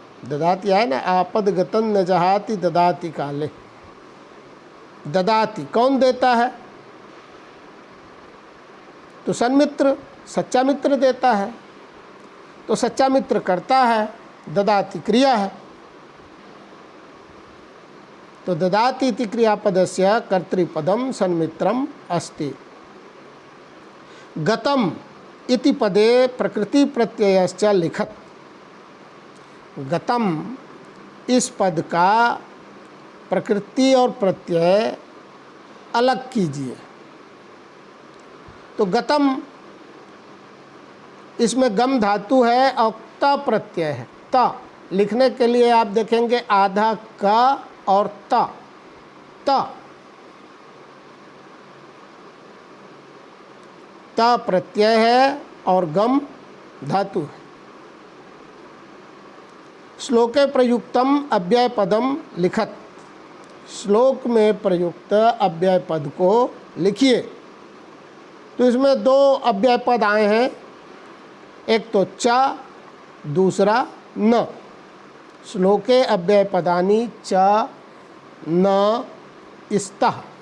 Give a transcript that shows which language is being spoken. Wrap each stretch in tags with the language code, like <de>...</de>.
<sa>ददाति</sa> <hi>है ना,</hi> <sa>आपदगतं न जहाति ददाति काले।</sa> <hi>ददाति कौन देता है, तो सन्मित्र, सच्चा मित्र देता है। तो सच्चा मित्र करता है, ददाति क्रिया है।</hi> <sa>तो ददाति इति क्रियापदस्य कर्तृपदम सन्मित्रम अस्ति। गतम इति पदे प्रकृति प्रत्ययश्च लिखत।</sa> <hi>गतम इस पद का प्रकृति और प्रत्यय अलग कीजिए। तो गतम, इसमें गम धातु है और त प्रत्यय है। त लिखने के लिए आप देखेंगे आधा क और त। त प्रत्यय है और गम धातु है।</hi> <sa>श्लोके प्रयुक्तम अव्यय पदम लिखत।</sa> <hi>श्लोक में प्रयुक्त अव्यय पद को लिखिए। तो इसमें दो अव्यय पद आए हैं, एक तो च, दूसरा न।</hi> <sa>श्लोके अव्यय पदानि च न स्तः।</sa>